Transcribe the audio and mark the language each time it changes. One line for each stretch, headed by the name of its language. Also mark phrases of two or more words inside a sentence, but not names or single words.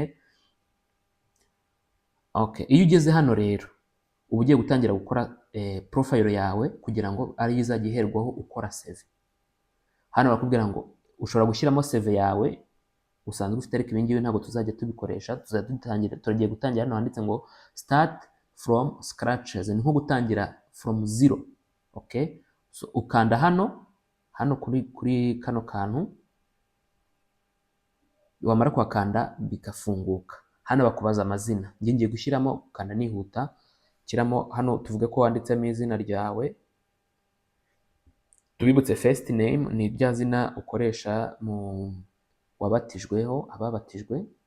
Kinyarwanda: Okay, iyo ugeze hano rero uba ugiye gutangira gukora profile yawe kugira ngo ari izajya iherwaho ukora CV. Hano bakubwira ngo ushobora gushyiramo CV yawe usanzwe ufite, ariko ibingibi ntabwo tuzajya tubikoresha. Tugiye gutangira hano handitse ngo
English: start from scratches,
Kinyarwanda: ni nko gutangira
English: from zero.
Kinyarwanda: Okay, so ukanda hano kuri kano kantu, wamara kuhakanda bikafunguka. Hano bakubaza amazina, njye ngiye gushyiramo, ukanda nihuta, shyiramo hano tuvuge ko wanditsemo izina ryawe. Tubibutse
English: first name
Kinyarwanda: ni rya zina ukoresha mu wabatijweho, ababatijwe.